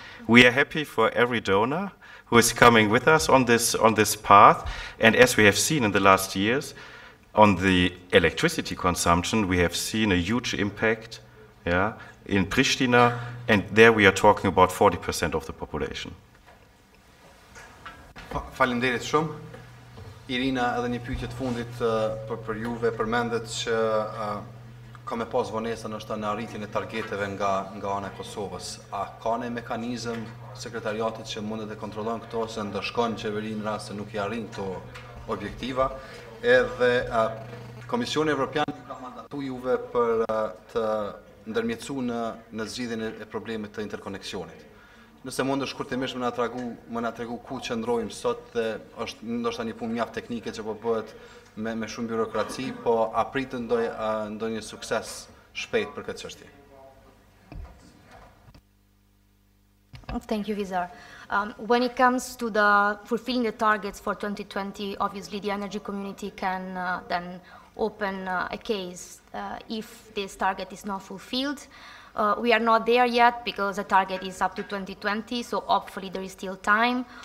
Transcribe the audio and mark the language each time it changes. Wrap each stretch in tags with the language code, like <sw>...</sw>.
<en>We are happy for every donor who is coming with us on this path. And as we have seen in the last years, on the electricity consumption, we have seen a huge impact in Pristina, and there we are talking about 40% of the population.</en> <sq>Faleminderit shumë. Irina, edhe një pyetje të fundit për juve, përmendet që ka me pas vonesa ndoshta në arritjen e targeteve nga ana e Kosovës. A ka një mekanizëm sekretariatit që mundet të kontrollojnë këto, se ndëshkon qeverinë në rast se nuk i arrin këto objektiva? Edhe Komisioni Evropian ka mandatu juve për të ndërmjetësuar në zgjidhjen e problemit të interkoneksionit. Nëse mund të shkurtimisht më na tregu ku qëndrojmë sot, dhe është ndoshta një punë mjaft teknike që po bëhet me shumë birokraci, po a pritet ndonjë sukses shpejt për këtë çështje?</sq> <en>Thank you, Vizar. When it comes to fulfilling the targets for 2020, obviously the energy community can then open a case if this target is not fulfilled. We are not there yet because the target is up to 2020, so hopefully there is still time.</en>